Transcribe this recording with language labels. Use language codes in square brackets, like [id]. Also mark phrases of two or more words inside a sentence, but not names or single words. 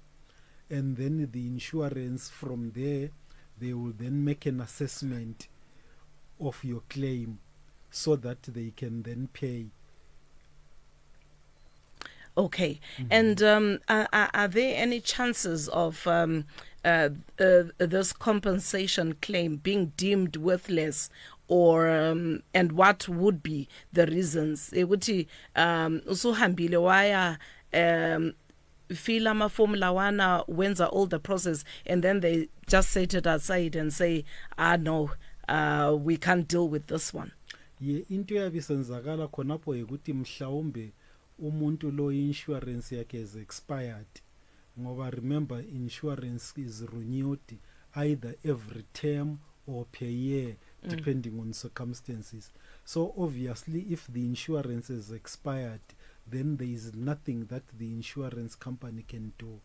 [en] And then the insurance from there, they will then make an assessment of your claim so that they can then pay. Okay. And are there any chances of this compensation claim being deemed worthless, or and what would be the reasons? [nd] Ukuthi usuhambile waya fill amaform lawana, wenza [en] all the process, and then they just set it aside and say, no, we can't deal with this one. [nd] Ye into yabisenzakala khonapho ukuthi mhlawumbe umuntu lo insurance yakhe [en] is expired, ngoba remember insurance is renewed either every term or per year depending on circumstances. So obviously if the insurance is expired, then there is nothing that the insurance company can do.